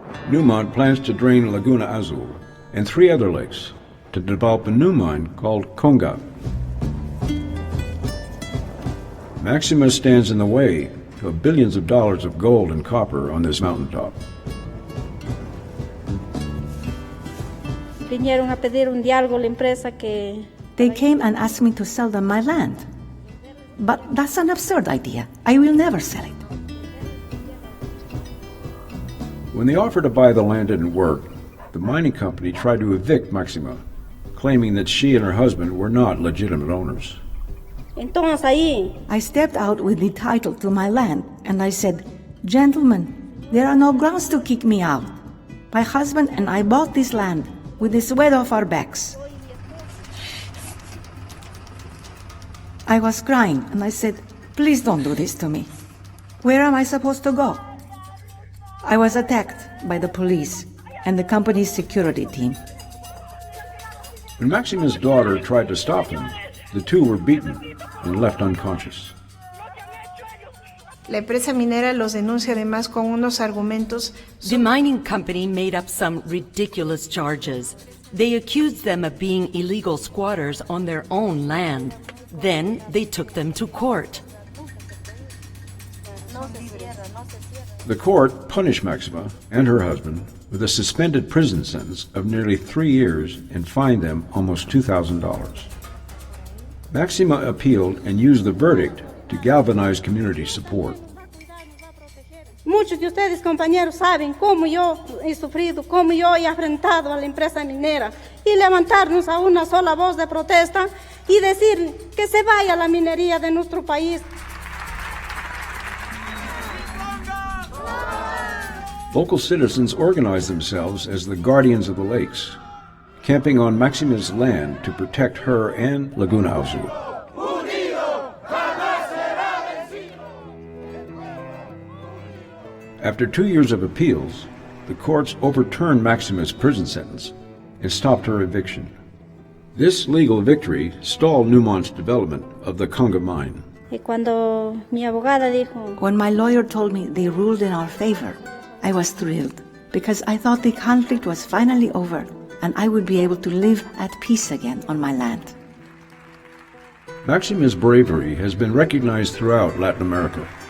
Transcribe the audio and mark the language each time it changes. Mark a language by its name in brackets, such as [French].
[English] Newmont plans to drain Laguna Azul and 3 other lakes to develop a new mine called Conga. Maxima stands in the way of billions of dollars of gold and copper on this mountaintop. [Spanish] Vinieron a pedir un diálogo la empresa que... [English] They came and asked me to sell them my land. But that's an absurd idea. I will never sell it. When the offer to buy the land didn't work, the mining company tried to evict Maxima, claiming that she and her husband were not legitimate owners. [Spanish] Entonces ahí... [English] I stepped out with the title to my land and I said, "Gentlemen, there are no grounds to kick me out. My husband and I bought this land with the sweat off our backs." I was crying and I said, "Please don't do this to me. Where am I supposed to go?" I was attacked by the police and the company's security team. When Maxima's daughter tried to stop them, the 2 were beaten and left unconscious. [Spanish] La empresa minera los denuncia además con unos argumentos. [English] The mining company made up some ridiculous charges. They accused them of being illegal squatters on their own land. Then they took them to court. The court punished Maxima and her husband with a suspended prison sentence of nearly 3 years and fined them almost $2,000. Maxima appealed and used the verdict to galvanize community support. [Spanish] Muchos de ustedes, compañeros, saben cómo yo he sufrido, cómo yo he enfrentado a la empresa minera y levantarnos a una sola voz de protesta y decir que se vaya la minería de nuestro país. [English] Local citizens organized themselves as the guardians of the lakes, camping on Maxima's land to protect her and Laguna Azul. After 2 years of appeals, the courts overturned Maxima's prison sentence and stopped her eviction. This legal victory stalled Newmont's development of the Conga mine. [Spanish] Y cuando mi abogada dijo, [English] When my lawyer told me they ruled in our favor, I was thrilled because I thought the conflict was finally over and I would be able to live at peace again on my land. Maxima's bravery has been recognized throughout Latin America.